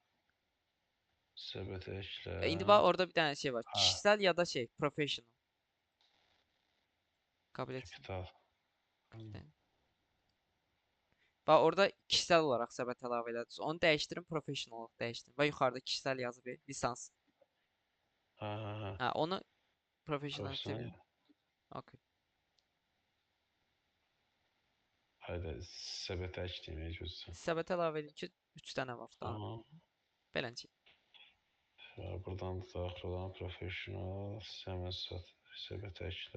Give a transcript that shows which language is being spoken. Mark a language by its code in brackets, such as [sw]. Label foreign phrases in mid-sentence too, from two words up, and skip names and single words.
[az] səbətə eklə. İndi bax orada bir dənə şey var. Ha, [tr] Kişisel ya da şey, professional. Kabul etsin. kapital. [az] Kapitən. Bax orada kişisel olaraq səbət əlavə elədiniz. Onu dəyişdirin, professional olaraq dəyişdirin. Və yuxarıda kişisel yazıb lisans. Ha. Ha, onu professional [tr] Profesyonel. [az] çevirin. Okey. Hayda, səbətə ekləyim gözləyim. Səbət əlavə edin ki, 3 dənə var da. Tamam. Beləcə. Buradan da daxil olan professional, səbətə eklə.